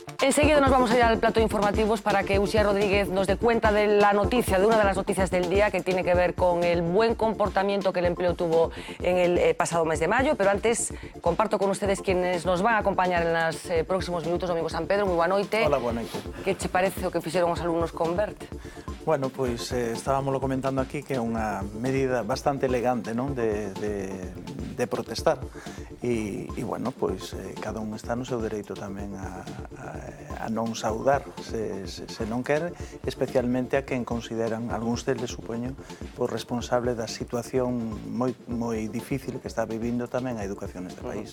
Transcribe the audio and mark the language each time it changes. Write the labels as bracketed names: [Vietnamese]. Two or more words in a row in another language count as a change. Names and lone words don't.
[Spanish] Enseguida nos vamos a ir al plato de informativos para que Uxía Rodríguez nos dé cuenta de la noticia, de una de las noticias del día que tiene que ver con el buen comportamiento que el empleo tuvo en el pasado mes de mayo. Pero antes comparto con ustedes quienes nos van a acompañar en los próximos minutos. [Galician] Domingo San Pedro, moi boa noite. Hola, boa noite. Que che parece o que fixeron os alumnos con BERT? Bueno, pois estábamos comentando aquí que é unha medida bastante elegante, non, de protestar e bueno, pois cada un está no seu dereito tamén a non saudar se non quere, especialmente a quen consideran, algúns deles supoño, por responsable da situación moi difícil que está vivindo tamén a educación neste país.